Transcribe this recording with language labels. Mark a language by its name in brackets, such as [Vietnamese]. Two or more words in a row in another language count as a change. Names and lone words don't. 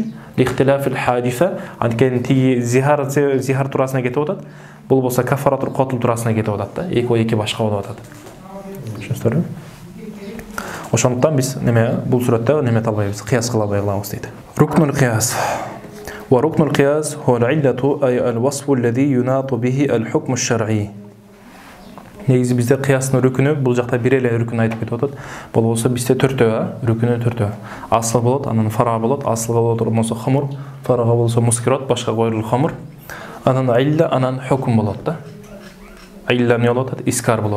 [Arabic] لاختلاف الحادثة, [Kyrgyz] анткени тиги зихар турасына кетип атат. Бул болсо [Arabic] كفارة القتل [Kyrgyz] турасына кетип атат да. Эки башка болуп атат. Түшүнүңүздөрбү? Ошондуктан биз неме бул сүрөттө неме албайбыз, кыяс кыла албай калабыз дейт. [Arabic] ركن القياس. وركن القياس هو العلة أي الوصف الذي يناط به الحكم الشرعي. [Kyrgyz] Негизи бизде кыястын рүкүнү бул жакта бир эле рүкүн айтып кетип атат. Бул болсо бизде төртөө, рүкүнү төртөө. Асыл болот, анан фара болот, асылга болот болсо хамур, фарага болсо мускират, башка [Arabic] غير الخمر. [Kyrgyz] Анан илля, анан хукм болот да. Илля эмне болот? Искар болот.